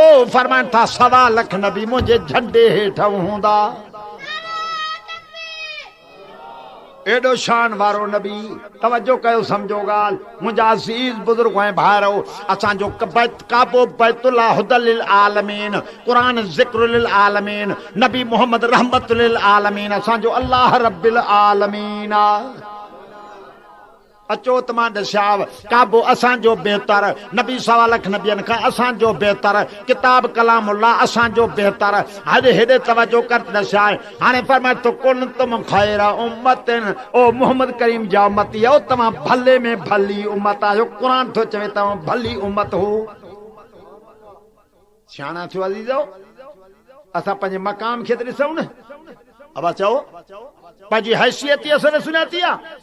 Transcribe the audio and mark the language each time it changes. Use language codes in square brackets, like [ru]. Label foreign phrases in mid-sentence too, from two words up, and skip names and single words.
[sd] फरमाइनि था 1.25 लख नबी मुंहिंजे झंडे हेठि हूंदा। एॾो शान वारो नबी। तवजो कयो, सम्झो ॻाल्हि। मुंहिंजा अज़ीज़ बुज़ुर्ग ऐं भाइरो, असांजो काबो बैतुल्लाह [ar] هدى للعالمين, [sd] क़ुरान [ar] ذكر للعالمين, [sd] नबी मोहम्मद [ar] رحمة للعالمين, [sd] असांजो अल्लाह [ar] رب العالمين [sd] आहे। अचो त मां ॾिसाव काबो असांजो बहितर, नबी 1.25 लख नबियनि खां असांजो बहितर, किताब कलामुल्लाह असांजो बहितर। हाणे हेॾे तवजो कर ॾिसाए। हाणे फरमाए तो [ar] كنتم خير أمة, [sd] ओ मोहम्मद करीम जा उम्मती आहियो, तव्हां भले में भली उम्मत आहियो। क़ुरान थो चवे तव्हां भली उम्मत हो। सियाणा थियो अज़ीज़ो। असां पंहिंजे मकाम खे त ॾिसूं न। अब चओ पंहिंजी हैसियत ई असां सुञाती आहे।